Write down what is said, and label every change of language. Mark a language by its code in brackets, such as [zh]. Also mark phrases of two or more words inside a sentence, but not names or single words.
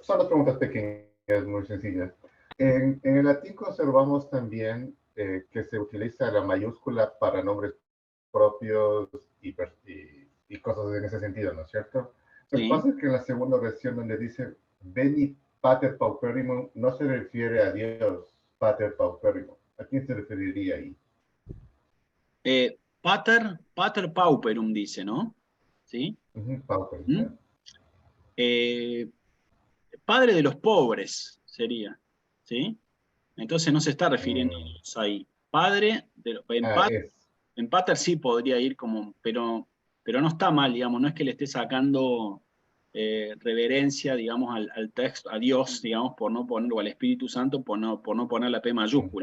[es] Son las preguntas pequeñas, muy sencillas. En el latín conservamos también que se utiliza la mayúscula para nombres propios y cosas en ese sentido, ¿no es cierto? Lo que Sí. pasa es que en la segunda versión donde dice [la] Veni Pater Pauperimum [es] no se refiere a Dios [la] Pater Pauperimum. [es] ¿A quién se referiría ahí? [la] Pater pauperum [es] dice, ¿no? ¿Sí? Pauperum, ¿Mm? Padre de los pobres sería, ¿sí? Entonces no se está refiriendo a Dios ahí. Padre, en pater sí podría ir como, pero no está mal, digamos, no es que le esté sacando reverencia, digamos, al texto, a Dios, digamos, por no poner, o al Espíritu Santo, por no poner la P mayúscula.